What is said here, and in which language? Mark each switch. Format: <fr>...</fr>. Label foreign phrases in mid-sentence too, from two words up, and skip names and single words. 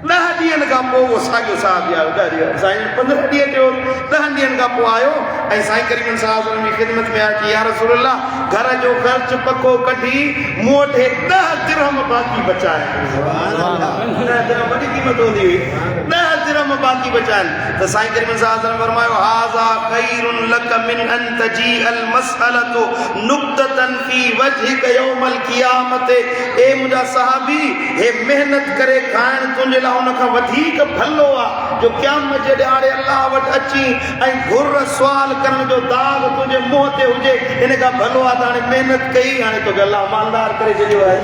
<sd>10 ॾींहंनि खां पोइ उहो साॻियो साहिबु आयो साईं 15 ॾींहं थियो 10 ॾींहंनि खां पोइ आयो ऐं साईं करीम साहिब जी ख़िदमत में आया कि</sd> <ar>يا رسول الله</ar> <sd>घर जो ख़र्च पको कढी मूं वटि 10 दिरहम बाक़ी बचाया। 10 दिरहम वॾी क़ीमत हूंदी हुई, 10 दिरहम बाक़ी बचाइनि त साईं करीम साहिब फरमायो</sd> <ar>هذا خير لك من أن تجيء المسألة نكتة في وجهك يوم القيامة.</ar> <sd>ए मुंहिंजा सहाबी हे महिनत करे खाइण तुंहिंजे लाइ उन खां वधीक भलो आहे जो क़यामत जे ॾियारे अल्लाह वटि अची ऐं घुर सुवाल करण जो दाग़ तुंहिंजे मुंहं ते हुजे, इन खां भलो आहे त हाणे महिनत कई, हाणे तोखे अल्लाह मालदार करे छॾियो आहे।</sd>